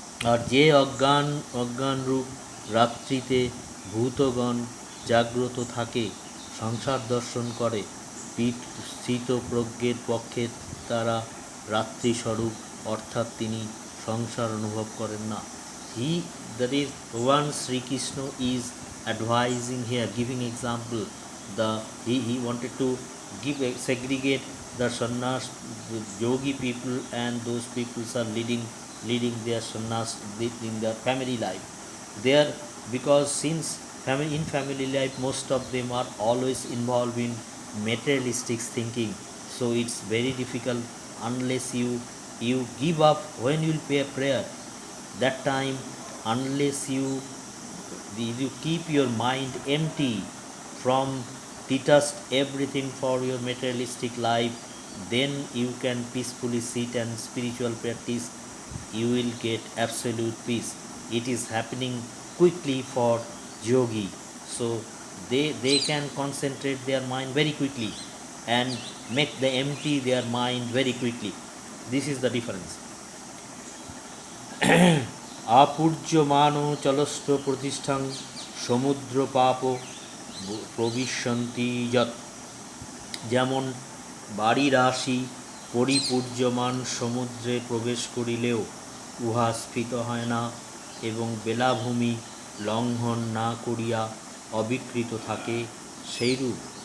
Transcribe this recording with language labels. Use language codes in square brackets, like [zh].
[bn] আর যে অজ্ঞানরূপ রাত্রিতে ভূতগণ জাগ্রত থাকে, সংসার দর্শন করে, স্থিতপ্রজ্ঞের পক্ষে তারা রাত্রিস্বরূপ, অর্থাৎ তিনি সংসার অনুভব করেন না। [en] That is, Bhagavan Sri Krishna is advising here, giving example. He wanted to segregate the sannyas, the yogi people, and those people are leading their sannyas in their family life. There, because since in family life most of them are always involved in materialistic thinking, so it's very difficult unless you give up when you will pay a prayer. That time, unless you keep your mind empty from detached everything for your materialistic life, then you can peacefully sit and spiritual practice. You will get absolute peace. It is happening quickly for yogi. So they can concentrate their mind very quickly and make the empty their mind very quickly. This is the difference. [sa] আপূর্যমান চলস্ব প্রতিষ্ঠাং সমুদ্র পাপ প্রবিশন্তি যৎ। [bn] যেমন বাড়ির রাশি পরিপূর্যমান সমুদ্রে প্রবেশ করিলেও উহা স্ফীত হয় না এবং বেলাভূমি লঙ্ঘন না করিয়া অবিকৃত থাকে, সেইরূপ